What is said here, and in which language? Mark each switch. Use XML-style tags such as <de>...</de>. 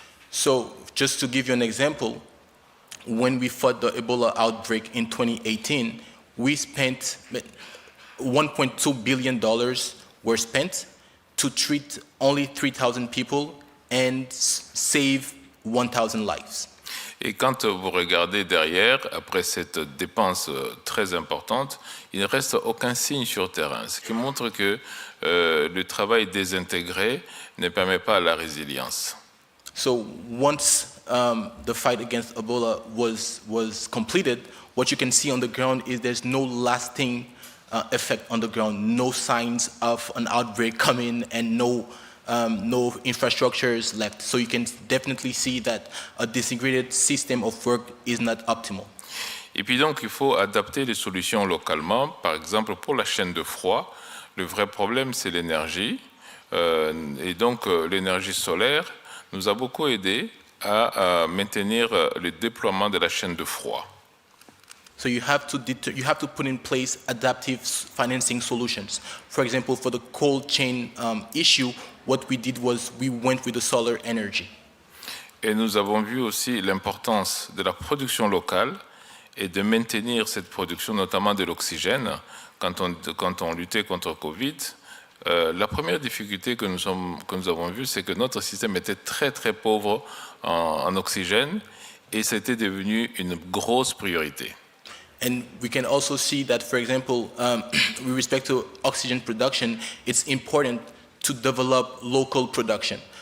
<en>So, just to give you an example, when we fought the Ebola outbreak in 2018, we spent $1.2 billion were spent to treat only 3,000 people and save 1,000 lives.</en> <fr>Et quand vous regardez derrière, après cette dépense très importante, il ne reste aucun signe sur terrain, ce qui montre que le travail désintégré ne permet pas la résilience.</fr> <en>So once the fight against Ebola was completed, what you can see on the ground is there's no lasting effect on the ground, no signs of an outbreak coming, and no infrastructures left. So you can definitely see that a disintegrated system of work is not optimal.</en> <fr>Et puis donc, il faut adapter les solutions localement. Par exemple, pour la chaîne de froid, le vrai problème, c'est l'énergie. Et donc, l'énergie solaire nous a beaucoup aidé à maintenir le déploiement de la chaîne de froid.</fr> <en>So you have to put in place adaptive financing solutions. For example, for the cold chain issue, what we did was we went with the solar energy.</en> <fr>Et nous avons vu aussi l'importance de la production locale et de maintenir cette production, notamment de l'oxygène, quand on luttait contre Covid. La première difficulté que nous avons vue, c'est que notre système était très très pauvre en oxygène, et c'était devenu une grosse priorité.</fr> <en>And we can also see that, for example, with respect to oxygen production, it's important to develop local production.</en>